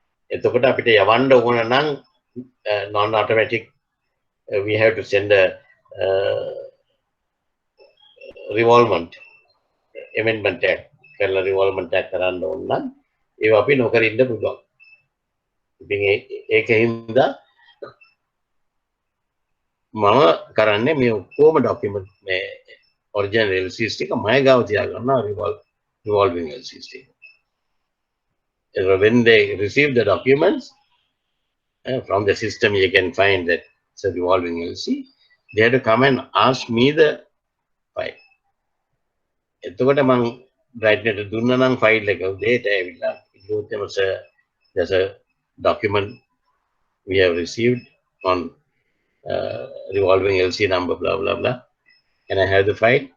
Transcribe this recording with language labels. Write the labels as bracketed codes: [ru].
[si] එතකොට අපිට යවන්න ඕන නම් non-automatic, [en] we have to send a revolvement amendment act [si] කරලා revolvement act කරන්න ඕන නම් ඒව අපි නොකර ඉන්න පුළුවන්. ඉතින් ඒකින්ද මම කරන්නේ මේ ඔක්කොම document මේ original LCs ටික මම ගාව තියාගන්නවා revolving LCs ටික. [en] When they receive the documents from the system, you can find that it's a revolving LC. They had to come and ask me the file. [si] එතකොට මං Brightnet දුන්නා නම් file එක උදේට ඇවිල්ලා ඊට [en] there's a document we have received on revolving LC number, blah, blah, blah. Can I have the file?